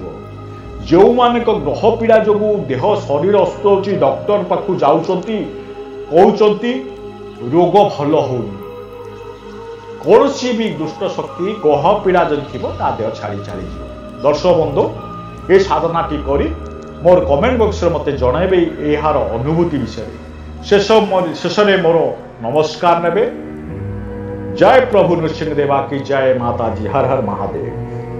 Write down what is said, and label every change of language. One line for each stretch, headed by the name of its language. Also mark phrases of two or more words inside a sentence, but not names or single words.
Odia: ଯେଉଁମାନଙ୍କ ଗ୍ରହ ପୀଡ଼ା ଯୋଗୁଁ ଦେହ ଶରୀର ଅସୁସ୍ଥ ହେଉଛି, ଡକ୍ଟର ପାଖକୁ ଯାଉଛନ୍ତି, କହୁଛନ୍ତି ରୋଗ ଭଲ ହେଉନି, କୌଣସି ବି ଦୁଷ୍ଟ ଶକ୍ତି ଗ୍ରହ ପୀଡ଼ା ଯଦି ଥିବ ତା ଦେହ ଛାଡ଼ି ଚାଲିଯିବ। ଦର୍ଶକ ବନ୍ଧୁ, ଏ ସାଧନାଟି କରି ମୋର କମେଣ୍ଟ ବକ୍ସରେ ମୋତେ ଜଣାଇବେ ଏହାର ଅନୁଭୂତି ବିଷୟରେ। ଶେଷରେ ମୋର ନମସ୍କାର ନେବେ।
Hindi: जय प्रभु नृसिंह देवा की जय। माता जी हर हर महादेव।